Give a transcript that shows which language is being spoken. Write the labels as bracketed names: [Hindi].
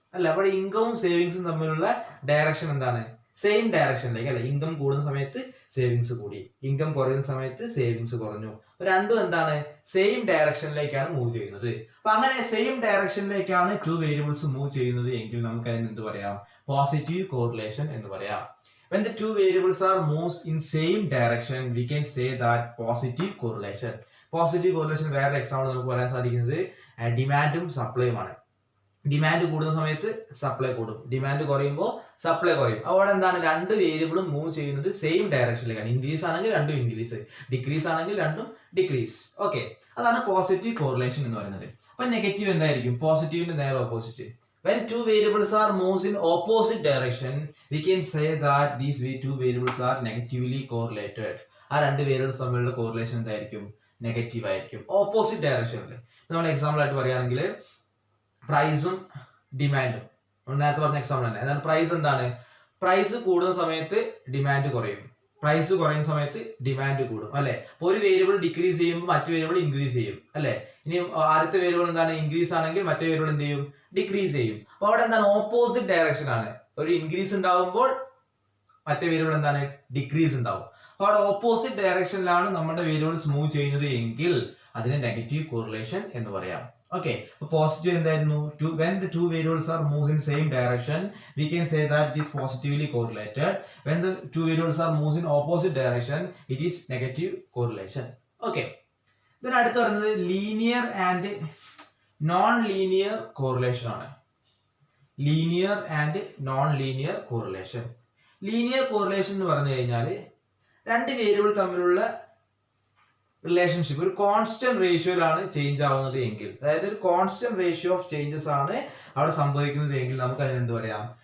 [Malayalam] അല്ല, അപ്പോൾ ഇൻകവും സേവിങ്സും തമ്മിലുള്ള ഡയറക്ഷൻ എന്താണ്? സെയിം ഡയറക്ഷനിലേക്ക്. അല്ലെ, ഇൻകം കൂടുന്ന സമയത്ത് സേവിങ്സ് കൂടി, ഇൻകം കുറയുന്ന സമയത്ത് സേവിങ്സ് കുറഞ്ഞു. രണ്ടും എന്താണ്? സെയിം ഡയറക്ഷനിലേക്കാണ് മൂവ് ചെയ്യുന്നത്. അപ്പൊ അങ്ങനെ സെയിം ഡയറക്ഷനിലേക്കാണ് 2 വേരിയബിൾസ് മൂവ് ചെയ്യുന്നത് എങ്കിൽ നമുക്ക് അതിന് എന്ത് പറയാം? പോസിറ്റീവ് കോറിലേഷൻ എന്ന് പറയാം. [English] When the 2 variables are moves in same direction, we can say that positive correlation. [Malayalam] Positive correlation വേറെ എക്സാമ്പിൾ നമുക്ക് പറയാൻ സാധിക്കുന്നത് ഡിമാൻഡും സപ്ലൈയുമാണ്. ഡിമാൻഡ് കൂടുന്ന സമയത്ത് സപ്ലൈ കൂടും, ഡിമാൻഡ് കുറയുമ്പോൾ സപ്ലൈ കുറയും. അവിടെ എന്താണ്? രണ്ട് വേരിയബിളും മൂവ് ചെയ്യുന്നത് സെയിം ഡയറക്ഷനിലേക്കാണ്. ഇൻക്രീസ് ആണെങ്കിൽ രണ്ടും ഇൻക്രീസ്, ഡിക്രീസ് ആണെങ്കിൽ രണ്ടും ഡിക്രീസ്. ഓക്കെ, അതാണ് പോസിറ്റീവ് കോറിലേഷൻ എന്ന് പറയുന്നത്. അപ്പൊ നെഗറ്റീവ് എന്തായിരിക്കും? പോസിറ്റീവിന്റെ നേരെ opposite. [English] When 2 variables are moves in opposite direction, we can say that these 2 variables are negatively correlated. [Malayalam] ആ രണ്ട് വേരിയബിൾസ് തമ്മിലുള്ള കോറിലേഷൻ എന്തായിരിക്കും? നെഗറ്റീവ് ആയിരിക്കും, ഓപ്പോസിറ്റ് ഡയറക്ഷനിൽ. നമ്മൾ എക്സാമ്പിൾ ആയിട്ട് പറയുകയാണെങ്കിൽ പ്രൈസും ഡിമാൻഡും, നേരത്തെ പറഞ്ഞ എക്സാമ്പിൾ തന്നെ. എന്നാൽ പ്രൈസ് എന്താണ്? പ്രൈസ് കൂടുന്ന സമയത്ത് ഡിമാൻഡ് കുറയും, പ്രൈസ് കുറയുന്ന സമയത്ത് ഡിമാൻഡ് കൂടും. അല്ലെ, അപ്പൊ ഒരു വേരിയബിൾ ഡിക്രീസ് ചെയ്യുമ്പോൾ മറ്റു വേരിയബിൾ ഇൻക്രീസ് ചെയ്യും. അല്ലെ, ഇനി ആദ്യത്തെ വേരിയബിൾ എന്താണ്? ഇൻക്രീസ് ആണെങ്കിൽ മറ്റേ വേരിയബിൾ എന്ത് ചെയ്യും? ഡിക്രീസ് ചെയ്യും. അപ്പൊ അവിടെ എന്താണ്? ഓപ്പോസിറ്റ് ഡയറക്ഷൻ ആണ്. ഒരു ഇൻക്രീസ് ഉണ്ടാവുമ്പോൾ മറ്റേ വേരിയബിൾ എന്താണ്? ഡിക്രീസ് ഉണ്ടാവും. അപ്പൊ അവിടെ ഓപ്പോസിറ്റ് ഡയറക്ഷനിലാണ് നമ്മുടെ വേരിയബിൾസ് മൂവ് ചെയ്യുന്നത് എങ്കിൽ അതിനെ നെഗറ്റീവ് കോറിലേഷൻ എന്ന് പറയാം. ഓക്കെ, അപ്പൊ പോസിറ്റീവ് എന്തായിരുന്നു? [English] When the 2 variables are moves in same direction, we can say that it is positively correlated. When the 2 variables are moves in opposite direction, it is negative correlation. Okay, then [Malayalam] അടുത്ത് പറയുന്നത് linear and non linear correlation ആണ്. Linear and non linear correlation. Linear correlation എന്ന് പറഞ്ഞു കഴിഞ്ഞാൽ രണ്ട് variable തമ്മിലുള്ള relationship ഒരു constant റേഷ്യോയിലാണ് change ആവുന്നത് എങ്കിൽ, അതായത് ഒരു കോൺസ്റ്റന്റ് റേഷ്യോ ഓഫ് ചേഞ്ചസ് ആണ് അവിടെ സംഭവിക്കുന്നത് എങ്കിൽ നമുക്ക് അതിന് എന്ത് പറയാം?